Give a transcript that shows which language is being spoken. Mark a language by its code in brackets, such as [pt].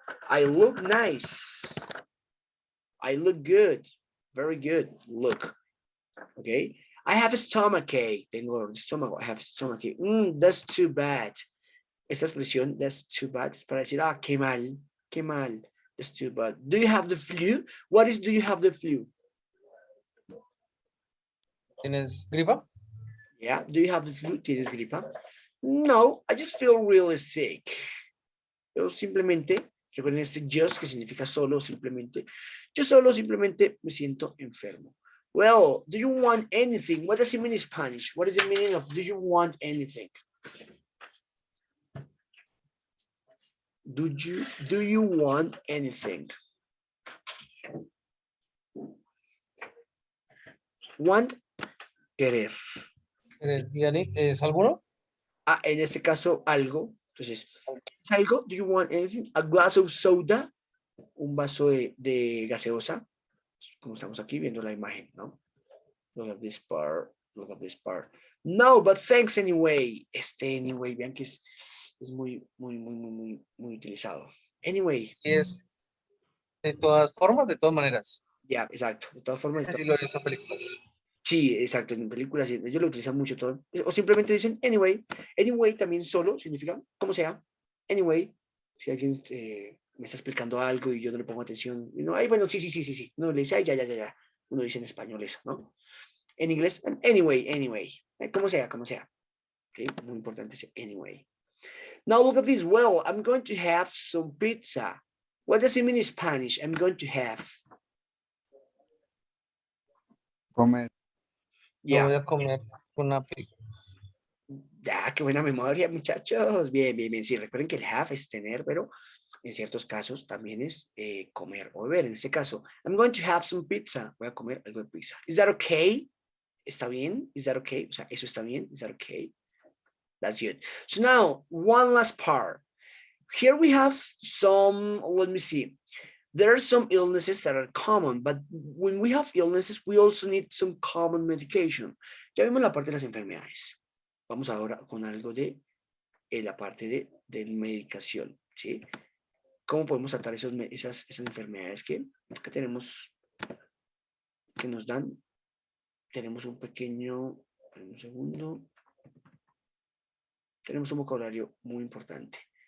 [en] I look nice. I look good. Very good. Look. Okay. I have a stomachache. [es] Tengo estómago. [en] I have a stomachache. That's too bad. [es] Esta expresión, [en] that's too bad, [es] es para decir, qué mal. [en] That's too bad. Do you have the flu? What is do you have the flu? [es] ¿Tienes gripa? [en] Yeah. Do you have the flu? [es] ¿Tienes gripa? [en] No, I just feel really sick. [es] Yo simplemente, recuerden este just que significa solo, simplemente. Yo solo simplemente me siento enfermo. [en] Well, do you want anything? What does it mean in Spanish? What is the meaning of do you want anything? Do you want anything? [es] Want, querer. Yannick, ¿es alguno? En este caso, algo. Entonces, ¿es algo? [en] Do you want anything? A glass of soda. [es] Un vaso de gaseosa. Como estamos aquí viendo la imagen, ¿no? [en] Look at this part. No, but thanks anyway. Anyway, [es] vean que es Es muy utilizado. Anyway, Sí es. De todas formas, de todas maneras. ya, exacto. De todas formas, Así lo he visto en películas. sí, exacto. En películas ellos lo utilizan mucho todo. O simplemente dicen anyway. Anyway también solo significa como sea. Anyway, si alguien me está explicando algo y yo no le pongo atención, y no, ay, bueno, sí. Uno le dice, ay, ya. Uno dice en español eso, ¿no? En inglés, anyway. Como sea, como sea. Okay, muy importante ese anyway. [en] Now look at this. Well, I'm going to have some pizza. What does it mean in Spanish? I'm going to have. [es] Comer. Yo [en] Yeah. [es] voy a comer una pizza. Ya, qué buena memoria, muchachos. Bien. Sí, recuerden que el have es tener, pero en ciertos casos también es comer o beber. En este caso, [en] I'm going to have some pizza. [es] Voy a comer algo de pizza. [en] Is that okay? [es] ¿Está bien? [en] Is that okay? [es] O sea, ¿eso está bien? [en] Is that okay? That's good. So now, one last part. Here we have some, let me see. There are some illnesses that are common, but when we have illnesses, we also need some common medication. [es] Ya vimos la parte de las enfermedades. Vamos ahora con algo de la parte de medicación, ¿sí? ¿Cómo podemos tratar esas enfermedades que tenemos, que nos dan? Tenemos un pequeño, un segundo, tenemos un vocabulario muy importante.